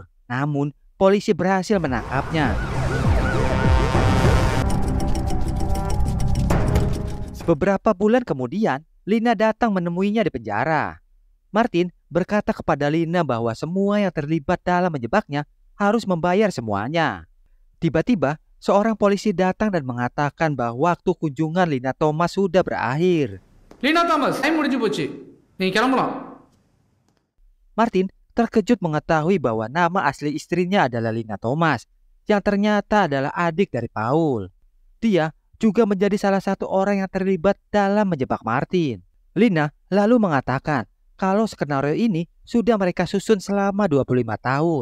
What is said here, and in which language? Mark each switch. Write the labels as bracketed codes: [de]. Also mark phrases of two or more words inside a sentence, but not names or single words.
[id] Namun, polisi berhasil menangkapnya. Beberapa bulan kemudian, Lina datang menemuinya di penjara. Martin berkata kepada Lina bahwa semua yang terlibat dalam menjebaknya harus membayar semuanya. Tiba-tiba, seorang polisi datang dan mengatakan bahwa waktu kunjungan Lina Thomas sudah berakhir. [ta] Lina Thomas, saya முடிஞ்சு போச்சு. நீ கிளம்பலாம். [id] Martin terkejut mengetahui bahwa nama asli istrinya adalah Lina Thomas, yang ternyata adalah adik dari Paul. Dia juga menjadi salah satu orang yang terlibat dalam menjebak Martin. Lina lalu mengatakan kalau skenario ini sudah mereka susun selama 25 tahun.